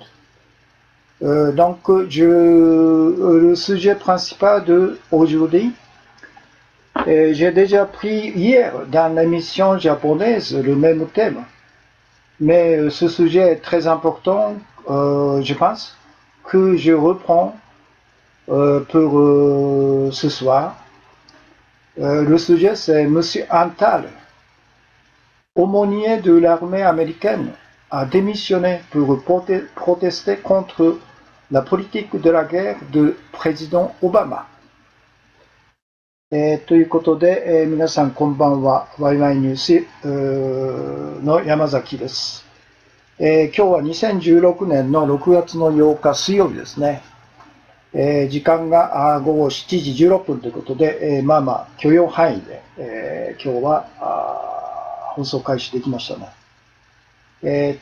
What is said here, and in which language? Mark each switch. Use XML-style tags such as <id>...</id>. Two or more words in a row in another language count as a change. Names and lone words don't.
<fr>Donc, le sujet principal d'aujourd'hui, j'ai déjà pris hier dans l'émission japonaise le même thème, mais ce sujet est très important, je pense, que je reprends pour ce soir. Le sujet, c'est M. Antal, aumônier de l'armée américaine, a démissionné pour protester contre la politique de la guerre du président Obama.</fr> <ja>ということで、皆さんこんばんは。ワイワイニュースの山崎です。今日は2016年の6月の8日水曜日ですね。時間が午後7時16分ということで、まあまあ許容範囲で、今日は放送開始できましたね。</ja>